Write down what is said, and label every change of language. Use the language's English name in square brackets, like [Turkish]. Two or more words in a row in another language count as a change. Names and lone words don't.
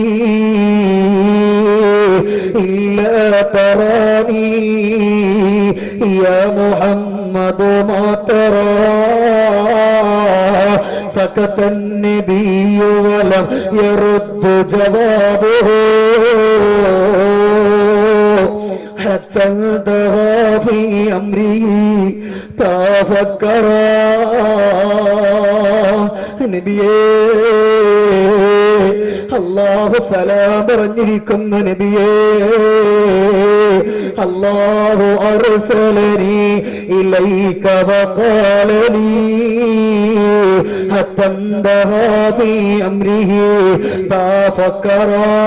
[Arabic] إلا تراني يا محمد ما ترى سكت النبي ولم يرد جوابه حتى انتهى في أمره تفكرا [Malayalam] നബിയേ അല്ലാഹു സലാം പറഞ്ഞിരിക്കുന്ന നബിയേ [Arabic] الله أرسلني إليك وقال لي حتى انتهى في أمره تفكرا